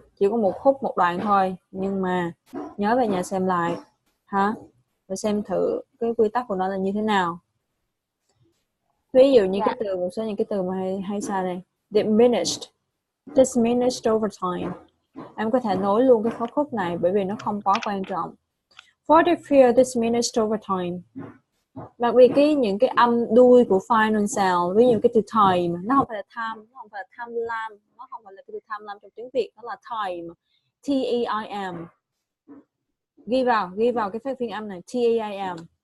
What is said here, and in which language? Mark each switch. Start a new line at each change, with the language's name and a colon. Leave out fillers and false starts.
Vietnamese: Chỉ có một khúc một đoạn thôi, nhưng mà nhớ về nhà xem lại hả, và xem thử cái quy tắc của nó là như thế nào. Ví dụ như cái từ, một số những cái từ mà hay sai này,
English: diminished over time.
Vietnamese: Em có thể nối luôn cái phó khúc này bởi vì nó không quá quan trọng.
English: For the fear diminished over time.
Vietnamese: Đặc biệt những cái âm đuôi của final sound, ví dụ cái từ time, nó không phải là tham, nó không phải là tham lam, nó không phải là cái từ tham lam trong tiếng Việt, nó là time, T-A-I-M. Ghi vào cái phép phiên âm này, T-A-I-M.